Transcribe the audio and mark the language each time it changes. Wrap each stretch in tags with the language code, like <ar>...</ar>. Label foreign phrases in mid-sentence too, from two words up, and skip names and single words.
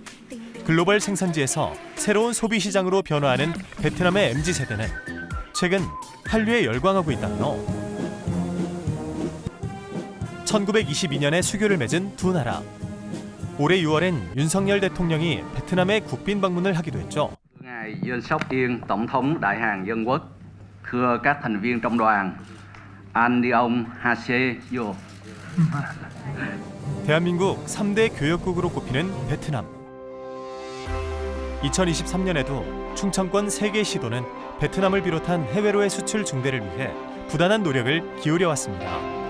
<ko>글로벌 생산지에서 새로운 소비 시장으로 변화하는 베트남의 MZ세대는 최근 한류에 열광하고 있다며 1922년에 수교를 맺은 두 나라. 올해 6월엔 윤석열 대통령이 베트남에 국빈 방문을 하기도 했죠.</ko> <vi>Ngài Yoon Suk Yeol, Tổng thống Đại Hàn Dân Quốc, thưa các thành viên trong đoàn, anh Leon Hasse Yo.</vi> <ko>대한민국 3대 교역국으로 꼽히는 베트남. 2023년에도 충청권 3개 시도는 베트남을 비롯한 해외로의 수출 증대를 위해 부단한 노력을 기울여왔습니다.</ko>